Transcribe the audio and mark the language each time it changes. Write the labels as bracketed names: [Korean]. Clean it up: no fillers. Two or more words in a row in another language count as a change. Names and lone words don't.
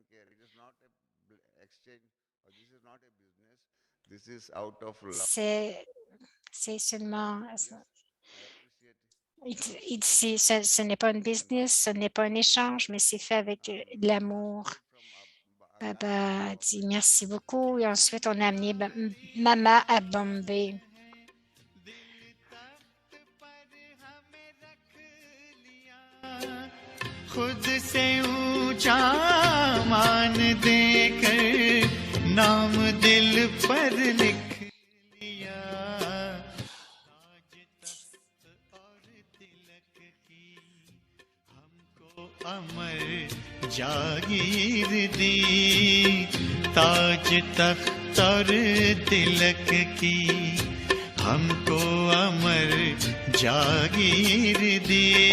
[French] C'est seulement... Il dit, ce n'est pas un business, ce n'est pas un échange, mais c'est fait avec de l'amour. Baba dit merci beaucoup et ensuite on a amené maman à Bombay. [Hindi] खुद से ऊंचा मान देकर नाम दिल पर लिख लिया ताज तख्त और तिलक की हमको अमर जागीर दी ताज तख्त और तिलक की हमको अमर जागीर दी